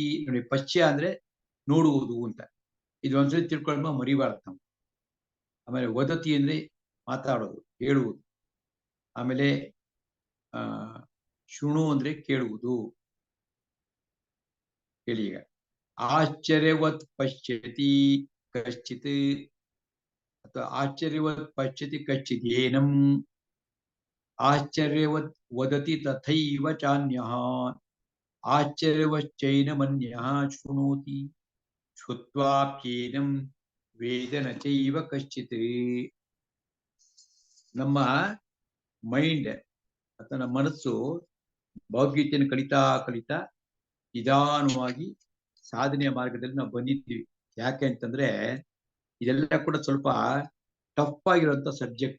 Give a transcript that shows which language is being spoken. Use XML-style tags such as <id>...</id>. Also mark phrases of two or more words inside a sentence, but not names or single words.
<kn>ನೋಡಿ, ಪಶ್ಯ ಅಂದ್ರೆ ನೋಡುವುದು ಅಂತ. ಇದು ಒಂದ್ಸರಿ ತಿಳ್ಕೊಳ್ಳೋ ಮರಿಬಾರ್ದು ನಾವು. ಆಮೇಲೆ ವದತಿ ಅಂದ್ರೆ ಮಾತಾಡೋದು, ಹೇಳುವುದು. ಆಮೇಲೆ ಶೃಣು ಅಂದ್ರೆ ಕೇಳುವುದು. ಹೇಳಿ ಈಗ.</kn> <sa>ಆಶ್ಚರ್ಯವತ್ ಪಶ್ಯತಿ ಕಶ್ಚಿತ್, ಅಥವಾ ಆಶ್ಚರ್ಯವತ್ ಪಶ್ಯತಿ ಕಶ್ಚಿತ್ ಏನಂ, ಆಶ್ಚರ್ಯವತ್ ವದತಿ ತಥೈವ ಚಾನ್ಯಃ, ಆಶ್ಚರ್ಯವಶ್ಚೈನಮನ್ಯಃ ಶೃಣೋತಿ, ಶ್ರುತ್ವಾಪ್ಯೇನಂ ವೇದನ ಚೈವ ಕಶ್ಚಿತ್.</sa> <kn>ನಮ್ಮ ಮೈಂಡ್ ಅಥವಾ ನಮ್ಮ ಮನಸ್ಸು ಭಗವದ್ಗೀತೆಯನ್ನು ಕಲಿತಾ ಕಲಿತಾ ನಿಧಾನವಾಗಿ ಸಾಧನೆಯ ಮಾರ್ಗದಲ್ಲಿ ನಾವು ಬಂದಿದ್ದೀವಿ. ಯಾಕೆ ಅಂತಂದ್ರೆ ಇದೆಲ್ಲ ಕೂಡ ಸ್ವಲ್ಪ ಟಫ್ ಆಗಿರುವಂತ ಸಬ್ಜೆಕ್ಟ್.</kn>